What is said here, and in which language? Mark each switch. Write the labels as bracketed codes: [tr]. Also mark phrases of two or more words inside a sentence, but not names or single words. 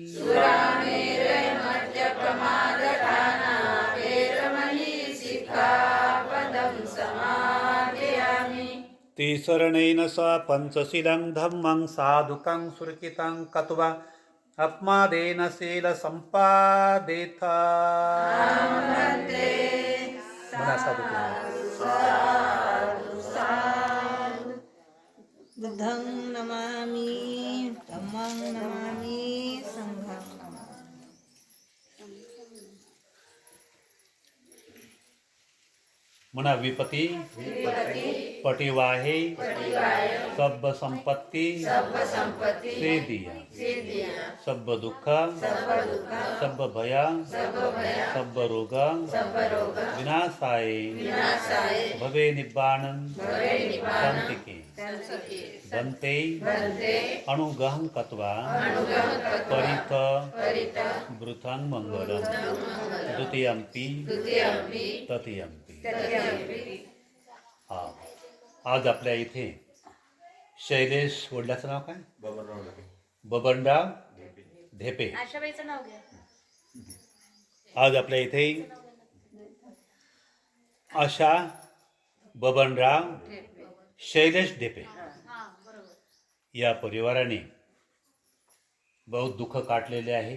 [pi] ते शरणेन सा पंचशीलं धम्मं साधुकं सुरकितं कत्वा अपमादेन शीलसम्पादेथा। बुद्धं नमामि धम्मं नमामि संघं नमामि। मना विपति पटिवाहे सब संपत्ति से दिया सब दुख सब भया सब रोग विनाशाय भवे निब्बाणं शांतिके बन्ते अनुगहं कत्वा परित वृथं मंगलम द्वितीयंपी तृतीयंपी। [mr] आज आपल्या इथे शैलेश वडिलाचं नाव काय? बबनराव ढेपे. आशाबाईचं नाव घ्या. आज आपल्या इथे आशा बबनराव शैलेश ढेपे या परिवाराने बहुत दुःख काटलेले आहे.